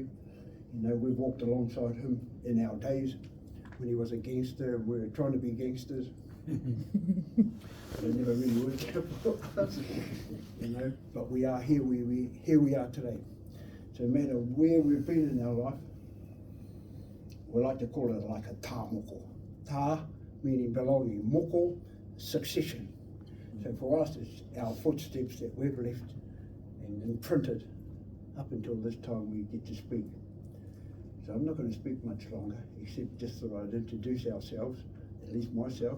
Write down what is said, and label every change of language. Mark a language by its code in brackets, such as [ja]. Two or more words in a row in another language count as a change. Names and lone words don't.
[en] You know, we've walked alongside him in our days when he was a gangster. We were trying to be gangsters. But it never really worked out for us, you know. But we are here. Here we are today. So no matter where we've been in our life, we like to call it like a [mi] tā moko. [en] Tā meaning belonging, moko succession. So for us, it's our footsteps that we've left and imprinted up until this time we get to speak. So I'm not going to speak much longer, except just that I'd introduce ourselves, at least myself.